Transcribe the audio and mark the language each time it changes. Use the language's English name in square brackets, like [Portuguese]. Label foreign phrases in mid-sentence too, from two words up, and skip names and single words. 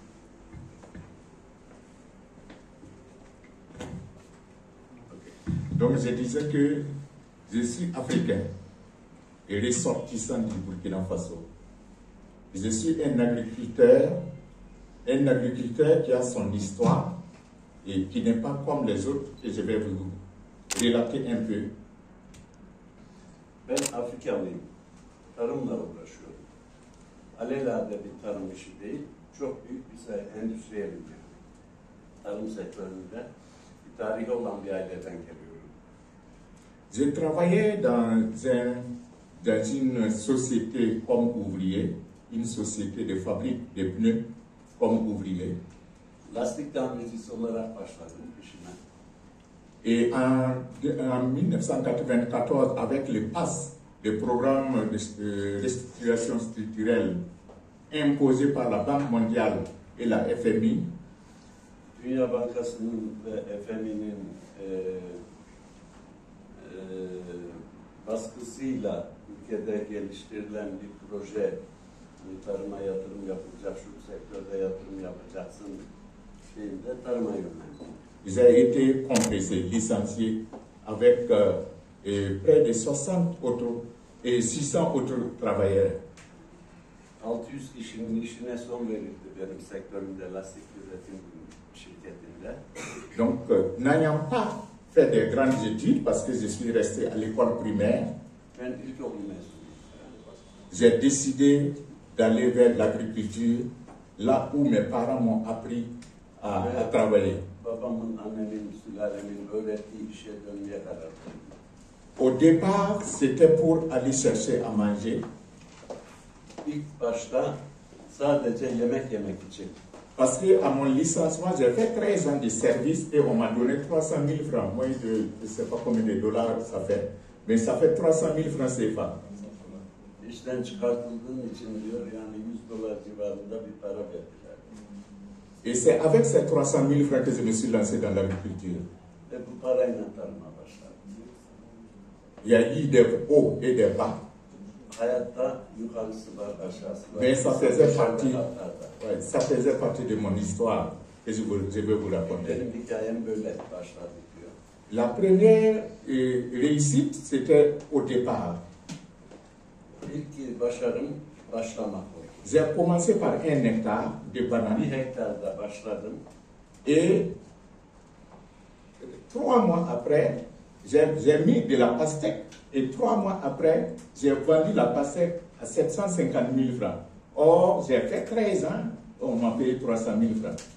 [French] Donc je disais que je suis africain et ressortissant du Burkina Faso. Je suis un agriculteur qui a son histoire et qui n'est pas comme les autres, et je vais vous relater un peu. [Turkish] Ben Afrikalıyım. Tarımla uğraşıyorum. Alelade bir tarım işi değil, çok büyük bir endüstriyelim. Tarım sektöründe bir tarihi olan bir aileden geliyorum. [French] Je travaillais dans une société comme ouvrier, une société de fabrique de pneus comme ouvrier. [Turkish] Lastik tamircisi olarak başladım işime. [French] Et en 1994, avec le PAS, le programme de restructuration structurelle imposé par la Banque mondiale et la FMI, [Turkish] Dünya Bankası'nın ve FMI'nin baskısıyla ülkede geliştirilen bir proje, tarıma yatırım yapılacak, şu sektörde yatırım yapacaksın şeyinde tarıma yönlendim. [French] j'ai été compressé, licencié avec près de 60 autres et 600 autres travailleurs. [Turkish] 600 kişinin işine son verildi benim sektörümde, lastik üretim şirketinde. [French] Donc, n'ayant pas fait des grandes études, parce que je suis resté à l'école primaire, [Turkish] Ben ilkokul mezunuyum. [French] j'ai décidé d'aller vers l'agriculture, là où mes parents m'ont appris à travailler. [Turkish] Babamın, annemin, sülalemin öğrettiği işe dönmeye karar verdim. [French] Au départ, c'était pour aller chercher à manger. [Turkish] İlk başta sadece yemek yemek için. [French] Parce qu'à mon licenciement, j'ai fait 13 ans de service et on m'a donné 300 000 francs. Moi, je ne sais pas combien de dollars ça fait, mais ça fait 300 000 francs CFA. [Turkish] İşten çıkartıldığın için diyor, yani $100 civarında bir para verdiler. [French] Et c'est avec ces 300 000 francs que je me suis lancé dans l'agriculture. [Turkish] Ve bu parayla tarıma başladım. [French] Il y a eu des hauts et des bas. [Turkish] Hayatta yukarısı var, aşağısı var. [French] Mais ça faisait partie de mon histoire que je vais vous raconter. [Turkish] Benim hikayem böyle başladı diyor. [French] La première réussite, c'était au départ. [Turkish] İlk başarım başlamak oldu. [French] J'ai commencé par 1 hectare de [Turkish] Bir [French] bananes [Turkish] hektarda başladım. [French] et 3 mois après, j'ai mis de la pastèque et 3 mois après, j'ai vendu la pastèque à 750 000 francs. Or, j'ai fait 13 ans, on m'a payé 300 000 francs.